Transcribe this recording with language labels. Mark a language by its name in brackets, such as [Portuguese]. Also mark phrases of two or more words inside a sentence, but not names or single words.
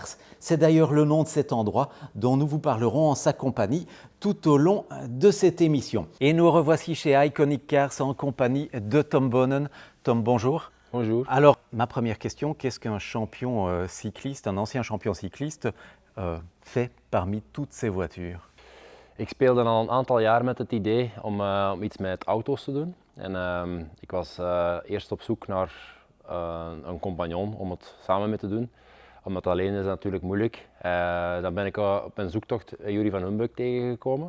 [French] C'est d'ailleurs le nom de cet endroit dont nous vous parlerons en sa compagnie tout au long de cette émission. Et nous revoici chez Iconic Cars en compagnie de Tom Boonen. Tom, bonjour. Bonjour. Alors, ma première question, qu'est-ce qu'un champion cycliste, un ancien champion cycliste, fait parmi toutes ces voitures? [Dutch] Ik speelde al een aantal jaar met het idee om iets met auto's te doen. En ik was eerst op zoek naar een compagnon om het samen mee te doen. Omdat alleen is natuurlijk moeilijk. Dan ben ik op mijn zoektocht Juri van Humbuck tegengekomen.